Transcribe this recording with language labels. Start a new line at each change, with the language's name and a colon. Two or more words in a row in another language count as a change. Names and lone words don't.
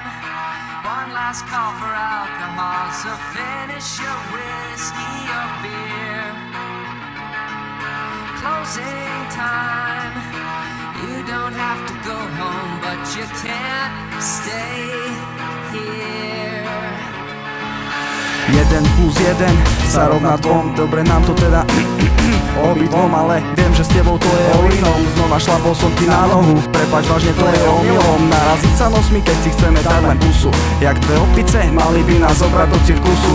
English: One last call for alcohol, so finish your whiskey or beer. Closing time. You don't have to go home, but you can't stay here.
Slovak: 1+1 sa rovná 2. Dobre nám to teda obidvom, ale viem, že s tebou to je o inom. Znova šlapol som ti na nohu, prepáč, vážne to je omylom. Naraziť sa nosmi, keď si chceme dať len pusu. Jak dve opice, mali by nás zobrať do cirkusu.